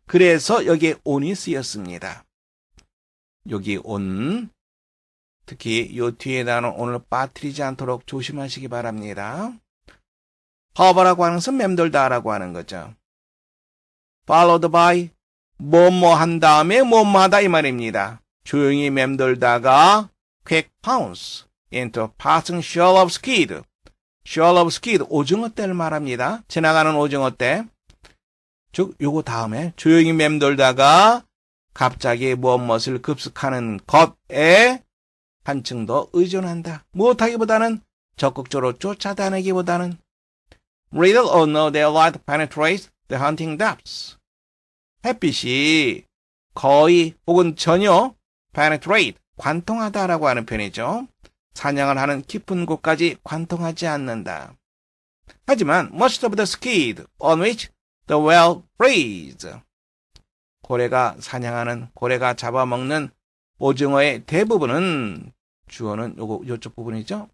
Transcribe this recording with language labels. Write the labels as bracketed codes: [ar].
[ko] 그래서 여기에 on이 쓰였습니다. 여기 on, 특히 요 뒤에 나오는 on을 빠뜨리지 않도록 조심하시기 바랍니다. hover라고 하는 것은 맴돌다라고 하는 거죠. followed by, 뭐뭐 한 다음에 뭐뭐 하다 이 말입니다. 조용히 맴돌다가 [en] quick pounce into passing shoal of squid. [ko] shoal of squid, 오징어 떼를 말합니다. 지나가는 오징어 떼. 즉 요거 다음에 조용히 맴돌다가 갑자기 무엇을 급습하는 것에 한층 더 의존한다. 무엇하기보다는 적극적으로 쫓아다니기보다는 [en] Little or no daylight penetrates the hunting depths. [ko] 햇빛이 거의 혹은 전혀 penetrate, 관통하다라고 하는 표현이죠. 사냥을 하는 깊은 곳까지 관통하지 않는다. [en] 하지만 most of the squid on which the whale preys, [ko] 고래가 잡아먹는 오징어의 대부분은, 주어는 요쪽 부분이죠.